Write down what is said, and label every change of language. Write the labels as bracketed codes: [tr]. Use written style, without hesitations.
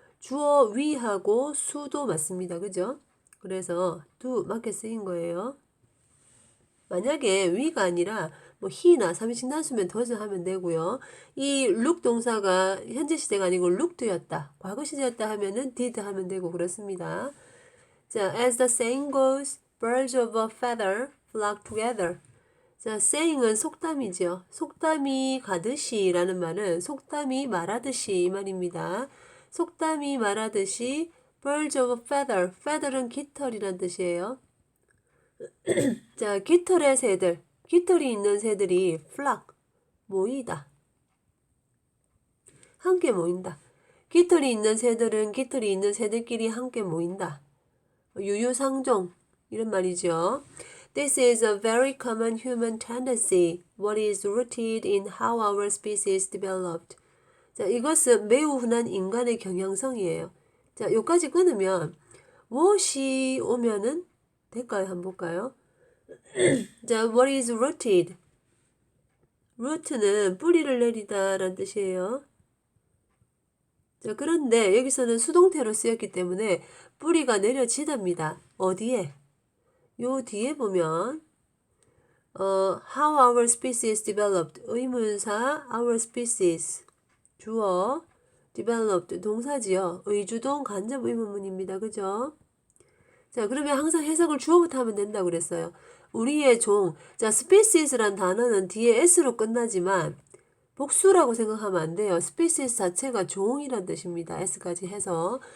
[ko] 주어 we하고 수도 맞습니다. 그죠? 그래서 do 맞게 쓰인 거예요. 만약에 we가 아니라 뭐 he나 삼인칭 단수면 does 하면 되고요. 이 look 동사가 현재 시제가 아니고 looked였다. 과거 시제였다 하면은 did 하면 되고 그렇습니다. [en] 자, as the saying goes, birds of a feather flock together. [ko] 자, saying은 속담이죠. 속담이 가듯이 라는 말은 속담이 말하듯이 이 말입니다. 속담이 말하듯이 [en] birds of a feather, [ko] feather은 깃털이란 뜻이에요. 자, 깃털의 새들, 깃털이 있는 새들이 flock, 모이다. 함께 모인다. 깃털이 있는 새들은 깃털이 있는 새들끼리 함께 모인다. 유유상종, 이런 말이죠. [en] This is a very common human tendency. What is rooted in how our species developed. [ko] 자, 이것은 매우 흔한 인간의 경향성이에요. 자, 여기까지 끊으면 무엇이 오면은 될까요? 한번 볼까요? 자, [en] what is rooted? [ko] root는 뿌리를 내리다 라는 뜻이에요. 자, 그런데 여기서는 수동태로 쓰였기 때문에 뿌리가 내려지답니다. 어디에? 요 뒤에 보면 [en] how our species developed [ko] 의문사 our species 주어 developed 동사지요. 의주동 간접 의문문입니다. 그죠? 자, 그러면 항상 해석을 주어부터 하면 된다고 그랬어요. 우리의 종. 자, species란 단어는 뒤에 s로 끝나지만 복수라고 생각하면 안 돼요. species 자체가 종이란 뜻입니다. s까지 해서.